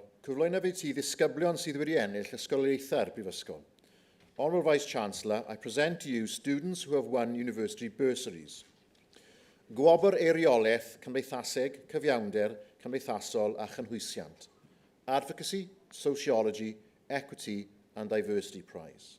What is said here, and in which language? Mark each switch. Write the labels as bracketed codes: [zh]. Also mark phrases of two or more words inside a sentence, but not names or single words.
[cy] cyflwyno fi ti ddisgyblion sydd wedi ennill ysgoloriaethau'r Brifysgol. [en] Honourable Vice-Chancellor, I present to you students who have won university bursaries. [cy] Gwobr eiriolaeth, cymdeithaseg, cyfiawnder, cymdeithasol a chynhwysiant. [en] Advocacy, Sociology, Equity and Diversity Prize.